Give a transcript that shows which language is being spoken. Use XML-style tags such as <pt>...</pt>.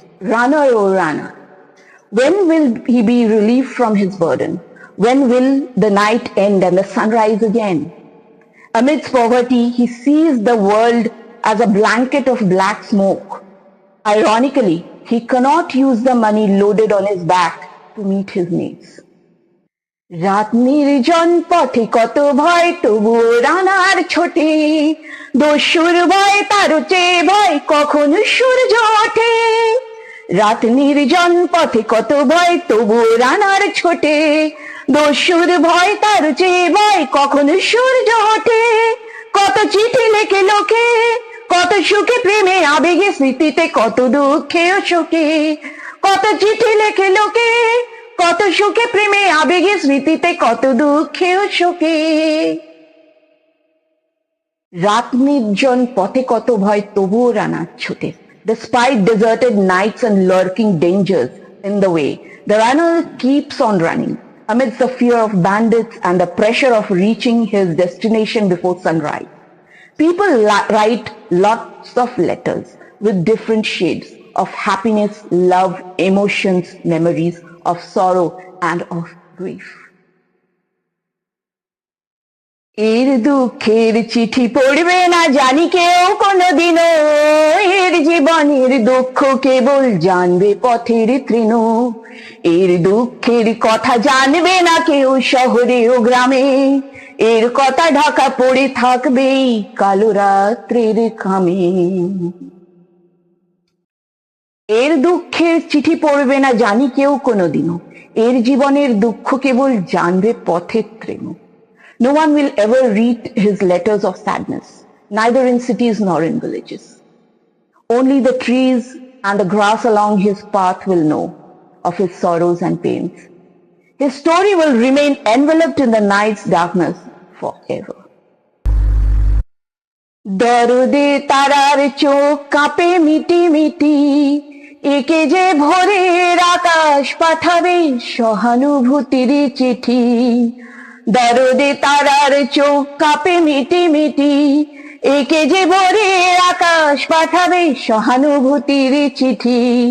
<en>Runner, oh runner, when will he be relieved from his burden? When will the night end and the sun rise again? Amidst poverty, he sees the world as a blanket of black smoke. Ironically, he cannot use the money loaded on his back to meet his needs.</en> <bn>রাত নির্জন পথে কত ভয়, তবুও রানার ছোটে, দস্যুর ভয় তার চেয়ে ভয় কখন সূর্য ওঠে। রাত নির্জন পথে কত ভয়, তবুও রানার ছোটে, দস্যুর ভয় তার চেয়ে ভয় কখন সূর্য ওঠে। কত চিঠি লেখে লোকে, কত সুখে প্রেমে আবেগে স্মৃতিতে, কত দুঃখে ও শোকে, কত চিঠি লেখে লোকে, কত সুখে প্রেমে আবেগে স্মৃতিতে, কত দুঃখে ও শোকে। রাত নির্জন পথে কত ভয়, তবুও রানার ছোটে।</bn> <en>Despite deserted nights and lurking dangers in the way, the runner keeps on running amidst the fear of bandits and the pressure of reaching his destination before sunrise. People write lots of letters with different shades of happiness, love, emotions, memories, of sorrow and of grief.</en> <bn>এর দুঃখের চিঠি পড়বে না জানি কেউ কোনোদিনও, এর জীবনের দুঃখ কেবল জানবে পথের তৃণ। এর দুঃখের কথা জানবে না কেউ শহরে ও গ্রামে, এর কথা ঢাকা পড়ে থাকবে কালো রাত্রের খামে। এর দুঃখের চিঠি পড়বে না জানি কেউ কোনোদিনও, এর জীবনের দুঃখ কেবল জানবে পথের তৃণ।</bn> <en>No one will ever read his letters of sadness, neither in cities nor in villages. Only the trees and the grass along his path will know of his sorrows and pains. His story will remain enveloped in the night's darkness forever.</en> <bn>দরদে তারার চোখ কাঁপে মিটি মিটি, একে যে ভোরের আকাশ পাঠাবে সহানুভূতির চিঠি। দরদে তারার চোখ কাঁপে মিটি মিটি, একে যে ভোরের আকাশ পাঠাবে সহানুভূতির চিঠি।</bn>